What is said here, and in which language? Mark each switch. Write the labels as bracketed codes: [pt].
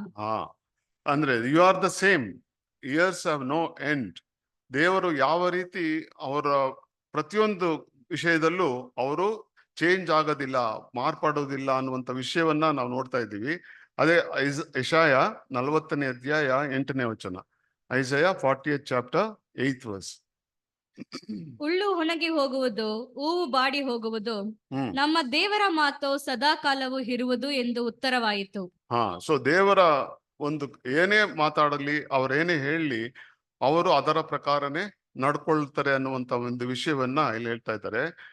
[kn] ಹಾ ಅಂದ್ರೆ [en] You are the same, years have no end. [kn] ದೇವರು ಯಾವ ರೀತಿ ಅವರ ಪ್ರತಿಯೊಂದು ವಿಷಯದಲ್ಲೂ ಅವರು ಚೇಂಜ್ ಆಗೋದಿಲ್ಲ, ಮಾರ್ಪಾಡೋದಿಲ್ಲ ಅನ್ನುವಂಥ ವಿಷಯವನ್ನ ನಾವು ನೋಡ್ತಾ ಇದ್ದೀವಿ. ಅದೇ ಯೆಶಾಯ 40ನೇ ಅಧ್ಯಾಯ 8ನೇ ವಚನ. [en] Isaiah 40th chapter 8th verse. [kn] ಉಳ್ಳು ಒಣಗಿ ಹೋಗುವುದು, ಹೂವು ಬಾಡಿ ಹೋಗುವುದು, ಹ್ಮ್ ನಮ್ಮ ದೇವರ ಮಾತು ಸದಾ ಕಾಲವು ಇರುವುದು ಎಂದು ಉತ್ತರವಾಯಿತು. ಹಾ ಸೊ ದೇವರ ಒಂದು ಏನೇ ಮಾತಾಡಲಿ, ಅವ್ರೇನೇ ಹೇಳಲಿ, ಅವರು ಅದರ ಪ್ರಕಾರನೇ ನಡ್ಕೊಳ್ತಾರೆ ಅನ್ನುವಂತ ಒಂದು ವಿಷಯವನ್ನ ಇಲ್ಲಿ ಹೇಳ್ತಾ ಇದ್ದಾರೆ.